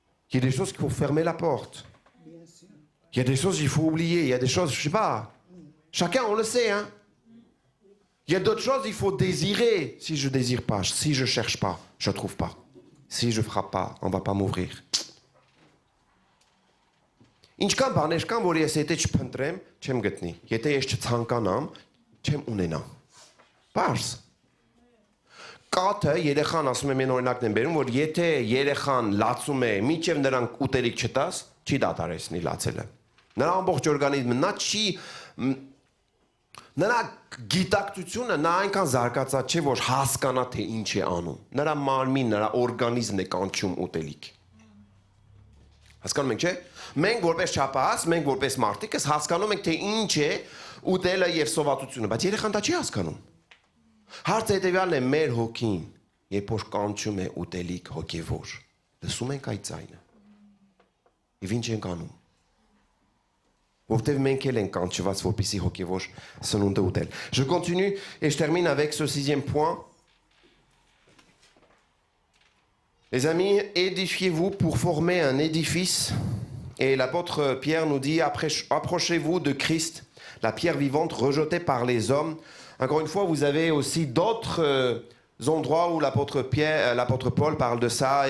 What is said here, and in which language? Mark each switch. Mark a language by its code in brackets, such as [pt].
[fr] Il y a des choses qu'il faut fermer la porte. Il y a des choses qu'il faut oublier. Il y a des choses, je sais pas. Chacun, on le sait, hein. Il y a d'autres choses, il faut désirer. Si je désire pas, si je cherche pas, je trouve pas. Si je frappe pas, on va pas m'ouvrir. [hy] Ինչքան բաներ կան, որ ես եթե չփնտրեմ, չեմ գտնի։ Եթե ես չցանկանամ, չեմ ունենա։ Պարզ։ Կաթը երեխան ասում եմ, օրինակն եմ բերում, որ եթե երեխան լացում է, մինչև նրան ուտելիք չտաս, չի դադարեցնի լացելը։ Նրա ամբողջ օրգանիզմը նրա գիտակցությունը նա այնքան զարգացած չէ, որ հասկանա թե ինչ է անում։ Նրա մարմին, նրա օրգանիզմն է կանչում ուտելիք։ Հասկանում ենք, չէ՞։ Մենք որպես չափահաս, մենք որպես մարդիկս հասկանում ենք թե ինչ է ուտելը եւ սովածությունը, բայց երեխան դա չի հասկանում։ Հարցը հետեւյալն է, մեր հոգին, երբ որ կանչում է ուտելիք հոգեվոր, լսում ենք այդ ձայնը։ Եվ ինչ ենք անում։ Որտեւ մենք էլ ենք կանչված, որպեսզի հոգեվոր սնունդը ուտել։ [fr] Je continue et je termine avec ce 6e point. Les amis, édifiez-vous pour former un édifice. Et l'apôtre Pierre nous dit, approchez-vous de Christ, la pierre vivante rejetée par les hommes. Encore une fois, vous avez aussi d'autres endroits où l'apôtre Paul parle de ça.